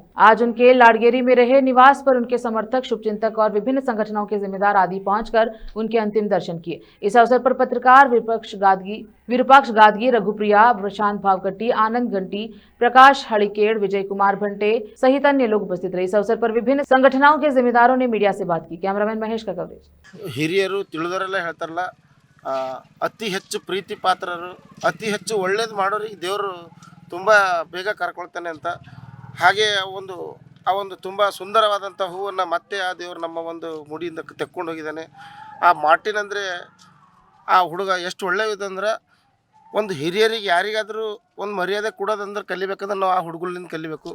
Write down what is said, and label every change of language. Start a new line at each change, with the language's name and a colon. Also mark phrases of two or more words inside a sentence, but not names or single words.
Hindi: आज उनके लाड़गेरी में रहे निवास पर उनके समर्थक, शुभचिंतक और विभिन्न संगठनों के जिम्मेदार आदि पहुंचकर उनके अंतिम दर्शन किए। इस अवसर पर पत्रकार विरूपाक्ष गादगी, रघुप्रिया, प्रशांत भावकट्टी, आनंद घंटी, प्रकाश हड़िकेड़, विजय कुमार भंटे सहित अन्य लोग उपस्थित रहे। इस अवसर पर विभिन्न संगठनों के जिम्मेदारों ने मीडिया से बात की। कैमरामैन महेश का कवरेज।
Kannada: ಹಿರಿಯರು ತಿಳಿದವರೆಲ್ಲ ಹೇಳ್ತಾರಲ್ಲ, ಅತಿ ಹೆಚ್ಚು ಪ್ರೀತಿ ಪಾತ್ರರು, ಅತಿ ಹೆಚ್ಚು ಒಳ್ಳೇದು ಮಾಡೋರಿಗೆ ದೇವರು ತುಂಬ ಬೇಗ ಕರ್ಕೊಳ್ತಾನೆ ಅಂತ. ಹಾಗೆ ಆ ಒಂದು ತುಂಬ ಸುಂದರವಾದಂಥ ಹೂವನ್ನು ಮತ್ತೆ ಆ ದೇವರು ನಮ್ಮ ಒಂದು ಮುಡಿಯಿಂದ ತೆಕ್ಕೊಂಡು ಹೋಗಿದ್ದಾನೆ. ಆ ಮಾರ್ಟಿನ್ ಅಂದರೆ ಆ ಹುಡುಗ ಎಷ್ಟು ಒಳ್ಳೆಯದಂದ್ರೆ, ಒಂದು ಹಿರಿಯರಿಗೆ ಯಾರಿಗಾದರೂ ಒಂದು ಮರ್ಯಾದೆ ಕೊಡೋದಂದ್ರೆ ಕಲಿಬೇಕಂದ್ರೆ ನಾವು ಆ ಹುಡುಗಲಿಂದ ಕಲಿಬೇಕು.